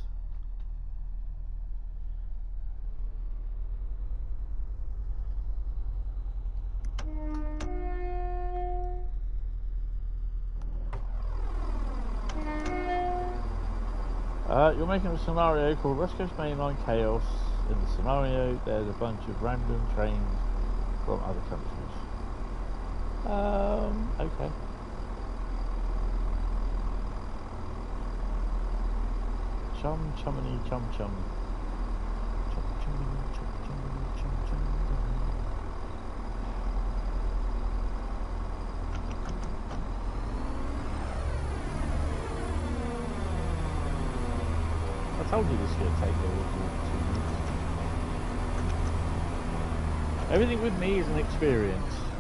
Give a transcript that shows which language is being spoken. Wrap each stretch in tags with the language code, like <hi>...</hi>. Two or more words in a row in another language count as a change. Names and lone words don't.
<en>You're making a scenario called West Coast Mainline Chaos. In the scenario, there's a bunch of random trains from other countries. Okay. Chum chumminy chum chum. Chum chumminy chum chumminy chum chum. I told you this is going to take a little 2 minutes. Everything with me is an experience.</en>